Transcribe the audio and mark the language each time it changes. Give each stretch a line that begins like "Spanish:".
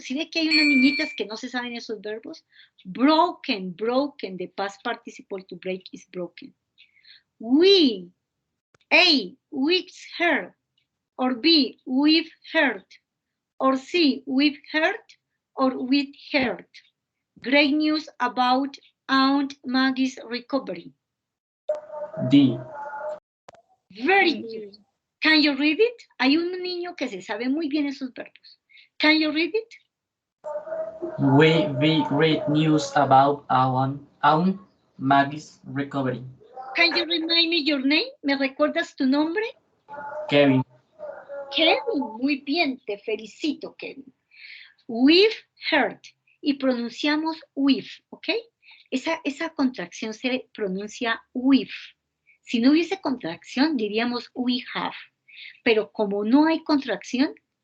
Spanish: ¿Sí ve que hay unas niñitas que no se saben esos verbos?
English: Broken, the past participle to break is broken. We, A, with her, or B, we've heard, or C, we've heard, or with heard. Great news about Aunt Maggie's recovery. D. Very good. Can you read it?
Spanish: Hay un niño que se sabe muy bien esos verbos.
English: Can you read it? We great news about Aunt Maggie's recovery. Can you remind me your name?
Spanish: ¿Me recuerdas tu nombre? Kevin. Kevin, muy bien, te felicito, Kevin.
English: We've heard,
Spanish: y pronunciamos we've, ¿ok? Esa contracción se pronuncia we've. Si no hubiese contracción, diríamos we have. Pero como no hay contracción,